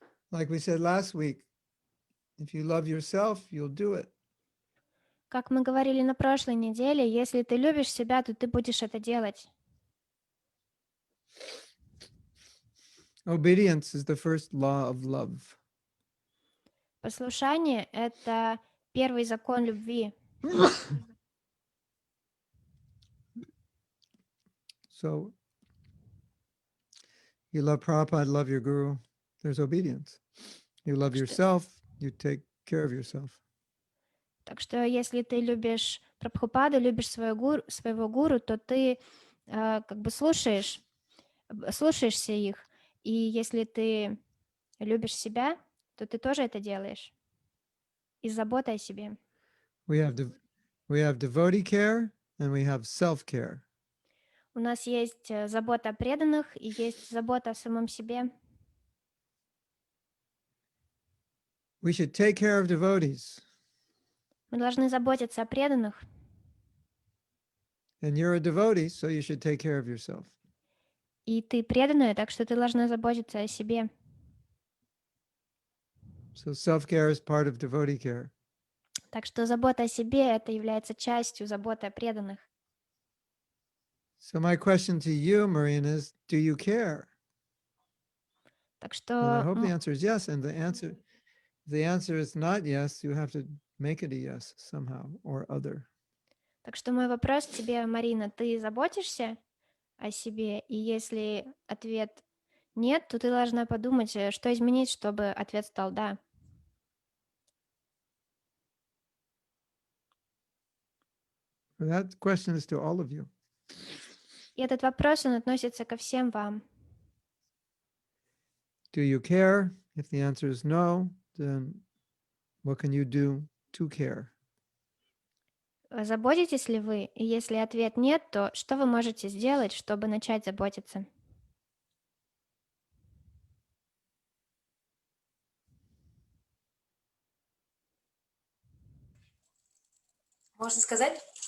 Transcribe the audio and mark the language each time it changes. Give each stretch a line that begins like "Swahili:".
English: Like we said last week, if you love yourself, you'll do it.
Russian: Как мы говорили на прошлой неделе, если ты любишь себя, то ты будешь это делать.
English: Obedience is the first law of love.
Russian: Послушание — это первый закон любви.
English: So you love Prabhupada, love your guru, there's obedience. You love yourself, you take care of yourself.
Russian: Так что если ты любишь Прабхупаду, любишь своего гуру, то ты как бы слушаешься их. И если ты любишь себя, то ты тоже это делаешь. Из заботы о себе.
English: We have devotee care and we have self-care.
Russian: У нас есть забота о преданных и есть забота о самом себе.
English: We should take care of devotees.
Russian: Мы должны заботиться о преданных.
English: And you're a devotee, so you should take care of yourself.
Russian: И ты преданная, так что ты должна заботиться о себе.
English: So self-care is part of devotee care.
Russian: Так что забота о себе — это является частью заботы о преданных.
English: So my question to you, Marina, is, do you care?
Russian: Так
English: And I
Russian: что,
English: hope the answer is yes. And if the answer is not yes, you have to make it a yes somehow or other.
Russian: так что мой вопрос тебе, Марина, ты заботишься о себе? И если ответ нет, то ты должна подумать, что изменить, чтобы ответ стал да.
English: That question is to all of you.
Russian: И этот вопрос, он относится ко всем вам.
English: Do you care? If the answer is no, then what can you do to care?
Russian: Заботитесь ли вы? И если ответ нет, то что вы можете сделать, чтобы начать заботиться? Можно сказать?